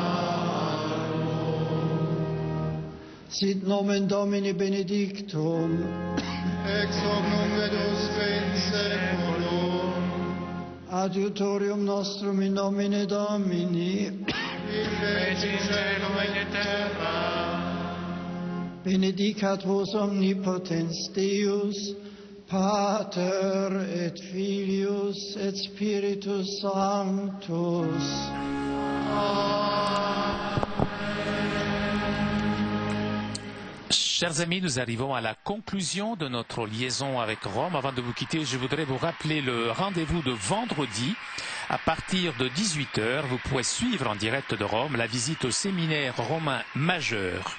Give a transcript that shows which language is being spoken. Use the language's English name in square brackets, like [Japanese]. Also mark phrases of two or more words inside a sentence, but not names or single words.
[Latin] sit nomen Domini benedictum, ex hoc nunc et usque in saeculum, adiutorium nostrum in nomine Domini, in feci caelum et terra, benedicat vos omnipotens Deus, Pater et Filius et Spiritus Sanctus. [French] Chers amis, nous arrivons à la conclusion de notre liaison avec Rome. Avant de vous quitter, je voudrais vous rappeler le rendez-vous de vendredi. À partir de 18h, vous pourrez suivre en direct de Rome la visite au séminaire romain majeur.